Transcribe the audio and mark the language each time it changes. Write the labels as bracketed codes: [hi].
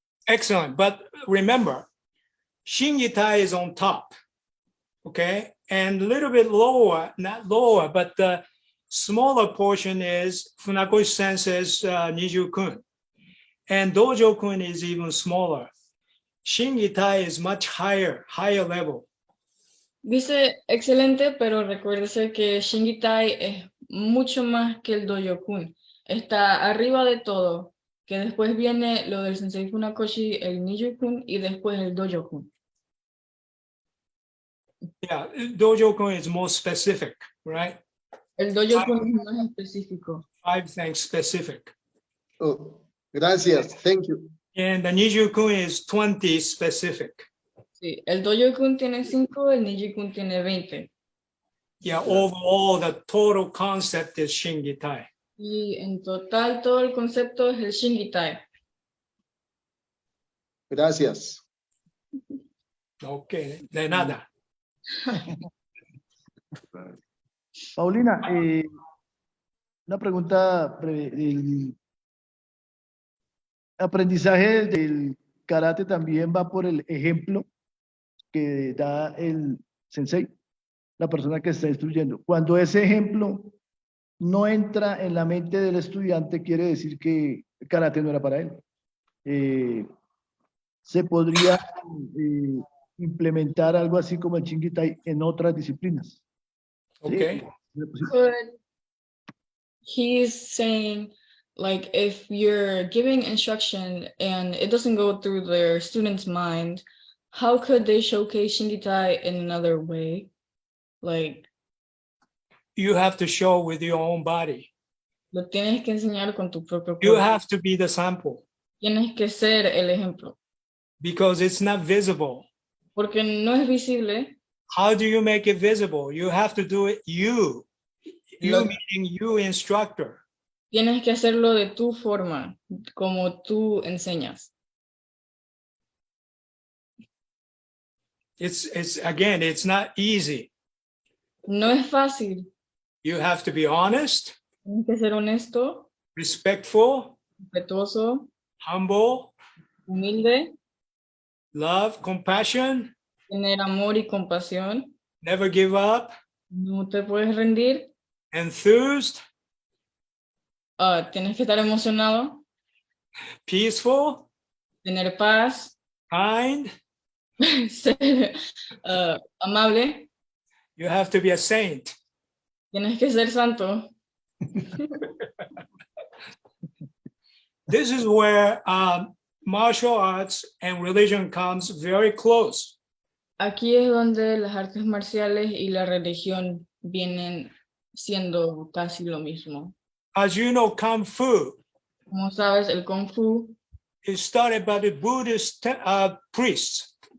[en] Excellent, but remember, Shin Gi Tai is on top, okay? And a little bit lower, not lower, but the smaller portion is Funakoshi Sensei's Niju-kun. And Dojo-kun is even smaller. Shin Gi Tai is much higher level. [es] Dice, excelente, pero recuérdese que Shin Gi Tai es mucho más que el Dojo-kun. Está arriba de todo, que después viene lo del Sensei Funakoshi, el Niju-kun, y después el Dojo-kun. [en] Yeah, Dojo-kun is more specific, right? [es] El Dojo-kun es más específico. [en] 5 things specific. Oh, gracias, thank you. And the Niju-kun is 20 specific. [es] Sí, el Dojo-kun tiene 5, el Niju-kun tiene 20. [en] Yeah, overall, the total concept is Shin Gi Tai. [es] Y en total, todo el concepto es el Shin Gi Tai. Gracias. Okay, de nada. Paulina, una pregunta breve. El aprendizaje del karate también va por el ejemplo que da el sensei, la persona que está instruyendo. Cuando ese ejemplo no entra en la mente del estudiante, quiere decir que el karate no era para él. Se podría implementar algo así como el Shin Gi Tai en otras disciplinas. ¿Sí? [en] Okay. Could he's saying, like, if you're giving instruction and it doesn't go through their student's mind, how could they showcase Shin Gi Tai in another way? Like, You have to show with your own body. [es] lo tienes que enseñar con tu propio [en] You [es] cuerpo. [en] have to be the sample [es] Tienes que ser el ejemplo. [en] because it's not visible. [es] Porque no es visible. [en] How do you make it visible? You have to do it you. You [es] Lo- [en] meaning you instructor. [es] Tienes que hacerlo de tu forma, como tú enseñas. [en] It's again, it's not easy. [es] No es fácil. [en] You have to be honest, [es] Tienes que ser honesto, [en] respectful, [es] respetuoso, [en] humble, [es] humilde, [en] love, compassion, [es] tener amor y compasión. [en] never give up, [es] No te puedes rendir. [en] enthused, [es] Tienes que estar emocionado, [en] peaceful, [es] tener paz, [en] kind. [es] ser amable. [en] You have to be a saint. [es] Tienes que ser santo. [en] This is where martial arts and religion comes very close. [es] Aquí es donde las artes marciales y la religión vienen siendo casi lo mismo. [en] As you know, Kung Fu [es] Como sabes, el Kung Fu [en] is started by the Buddhist priests.